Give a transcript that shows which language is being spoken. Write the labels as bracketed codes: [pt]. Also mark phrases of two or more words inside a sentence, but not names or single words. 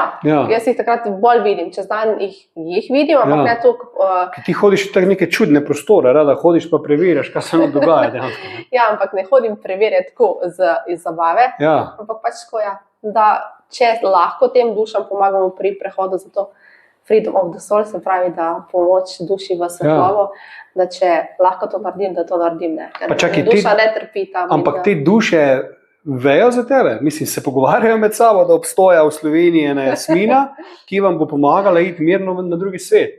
[sl] Jaz jih takrat bolj vidim, čez dan jih vidim, ampak ne toliko. Ti hodiš v neke čudne prostore, rada hodiš pa preverjaš, kaj se nam dogaja dejansko. Ampak ne hodim preverjati tako iz zabave, ampak pač tako, da če lahko tem dušam pomagamo pri prehodu za to [en] freedom of the soul, [sl] se pravi, da pomoč duši v svetlobo, da če lahko to naredim, da to naredim, ker duša ne trpi tam. Ampak te duše vejo za tebe, mislim, se pogovarjajo med sabo, da obstoja v Sloveniji ena Jasmina, ki vam bo pomagala iti mirno na drugi svet.